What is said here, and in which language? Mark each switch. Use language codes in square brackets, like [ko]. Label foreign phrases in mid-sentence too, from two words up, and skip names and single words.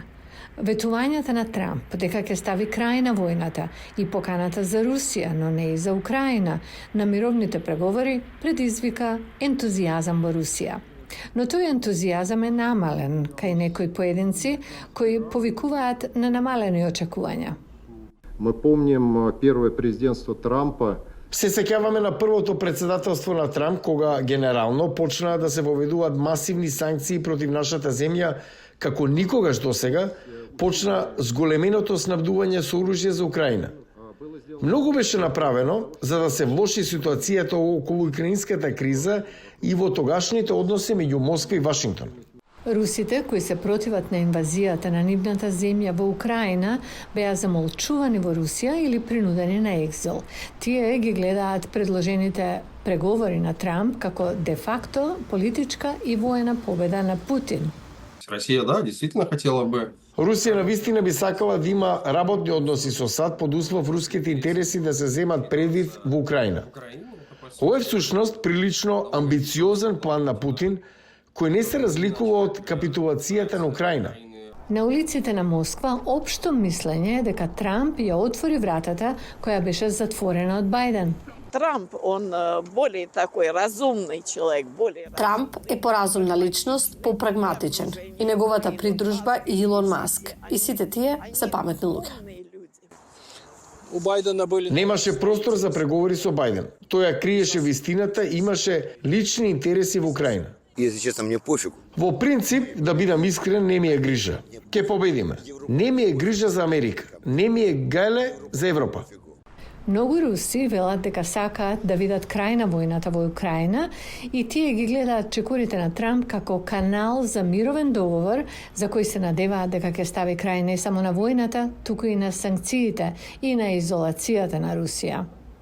[mk] Ветувањата на Трамп дека ќе стави крај на војната и поканата за Русија, но не и за Украина, на мировните преговори предизвика ентузијазам во Русија. Но тој ентузијазам е намален кај некои поединци кои повикуваат на намалени очекувања. [ru] Мы помним первое президентство Трампа. [mk] Се сеќаваме на првото председателство на Трамп, кога генерално почнаа да се воведуваат масивни санкции против нашата земја, како никогаш досега, почна зголеменото снабдување со оружје за Украина. Многу беше направено за да се влоши ситуацијата околу украинската криза и во тогашните односи меѓу Москва и Вашингтон. Русите, кои се противат на инвазијата на нивната земја во Украина, беа замолчувани во Русија или принудени на екзил. Тие ги гледаат предложените преговори на Трамп како де-факто политичка и воена победа на Путин. [ru] Россия, да, действительно хотела бы. [mk] Русија навистина би сакала да има работни односи со САД под услов руските интереси да се земат предвид во Украина. Ова е всушност прилично амбициозен план на Путин, кој не се разликува од капитулацијата на Украина. На улиците на Москва општо мислење е дека Трамп ја отвори вратата која беше затворена од Бајден. [ru] Трамп, он более такой разумный человек, более... [mk] Трамп е поразумна личност, попрагматичен. И неговата придружба и Илон Маск. И сите тие се паметни луѓе. Немаше простор за преговори со Бајден. Тој ја криеше вистината и имаше лични интереси во Украина. [ru] Если честно, мне пофиг. [mk] Во принцип, да бидам искрен, не ми е грижа. Ке победиме. Не ми е грижа за Америка. Не ми е гајле за Европа. Многу руси велат дека сакаат да видат крај на војната во Украина и тие ги гледаат чекорите на Трамп како канал за мировен договор за кој се надеваат дека ќе стави крај не само на војната, туку и на санкциите и на изолацијата на Русија.